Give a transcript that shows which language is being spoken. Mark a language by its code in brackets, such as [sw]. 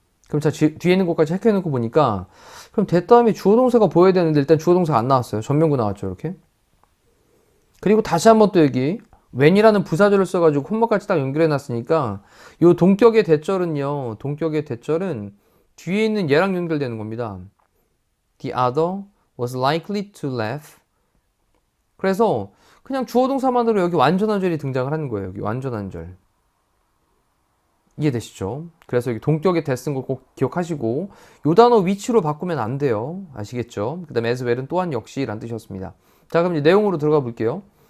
[ko] 그럼 자, 뒤에 있는 것까지 체크해놓고 보니까 그럼 that 다음에 주어 동사가 보여야 되는데 일단 주어 동사가 안 나왔어요. 전면구 나왔죠. 이렇게. 그리고 다시 한번 또 여기 when이라는 부사절을 써가지고 콤마까지 딱 연결해 놨으니까 이 동격의 대절은요. 동격의 대절은 뒤에 있는 얘랑 연결되는 겁니다. [en] The other was likely to laugh. [ko] 그래서 그냥 주어 동사만으로 여기 완전한 절이 등장을 하는 거예요. 여기 완전한 절. 이해되시죠? 그래서 여기 동격의 대쓴 거 꼭 기억하시고 요 단어 위치로 바꾸면 안 돼요. 아시겠죠? 그 다음에 as well은 또한 역시 라는 뜻이었습니다. 자, 그럼 이제 내용으로 들어가 볼게요.